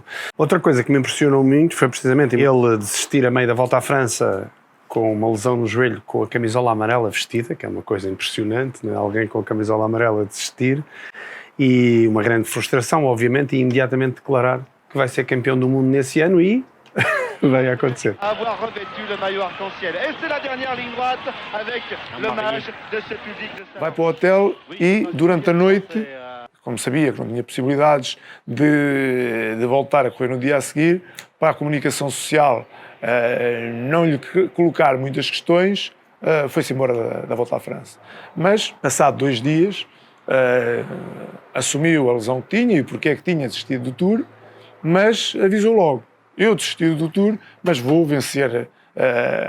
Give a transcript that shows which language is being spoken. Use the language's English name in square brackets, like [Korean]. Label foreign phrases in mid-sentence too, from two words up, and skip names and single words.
[Portuguese] Outra coisa que me impressionou muito foi precisamente ele desistir a meio da Volta à França com uma lesão no joelho, com a camisola amarela vestida, que é uma coisa impressionante, né? Alguém com a camisola amarela desistir, e uma grande frustração, obviamente, e imediatamente declarar que vai ser campeão do mundo nesse ano, e vai acontecer. [French] Avoir revêtu le maillot arc-en-ciel. Et c'est la dernière ligne droite avec l'hommage de ce public de Saint-Denis. [Portuguese] Vai para o hotel e, durante a noite, como sabia que não tinha possibilidades de voltar a correr no dia a seguir, para a comunicação social não lhe colocar muitas questões, foi-se embora da Volta à França. Mas, passado 2 dias, assumiu a lesão que tinha e porque é que tinha desistido do Tour, mas avisou logo: eu desisti do Tour, mas vou vencer o campeonato